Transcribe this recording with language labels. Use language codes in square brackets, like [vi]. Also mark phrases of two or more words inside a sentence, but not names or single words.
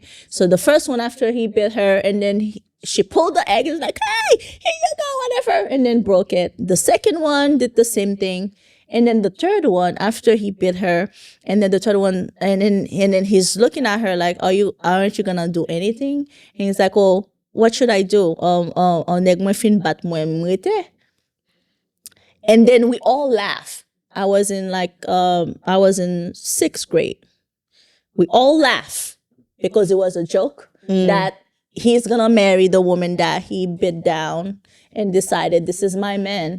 [en] So the first one, after he bit her, and then she pulled the egg and was like, hey, here you go, whatever, and then broke it. The second one did the same thing. And then the third one, after he bit her, and then the third one, and then he's looking at her like, aren't you gonna do anything? And he's like, oh, what should I do? [ht] Neg mwen fin bat mwen mwete. [en] And then we all laugh. I was in 6th grade. We all laugh because it was a joke that he's gonna marry the woman that he bit down and decided, this is my man.